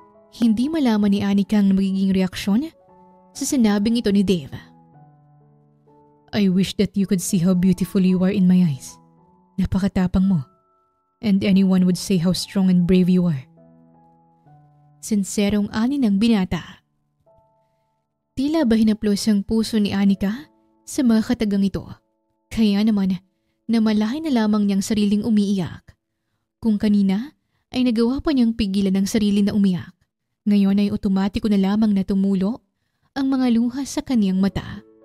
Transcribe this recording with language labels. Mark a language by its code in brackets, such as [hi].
[tl] Hindi malaman ni Anika ang magiging reaksyon sa sinabing ito ni Dave. [en] I wish that you could see how beautiful you are in my eyes. [tl] Napakatapang mo. [en] And anyone would say how strong and brave you are. [tl] Sinserong ani ng binata. Tila ba hinaplos ang puso ni Anika sa mga katagang ito. Kaya naman, namalahay na lamang niyang sariling umiiyak. Kung kanina ay nagawa pa niyang pigilan ang sarili na umiyak, ngayon ay otomatiko na lamang na tumulo ang mga luha sa kaniyang mata.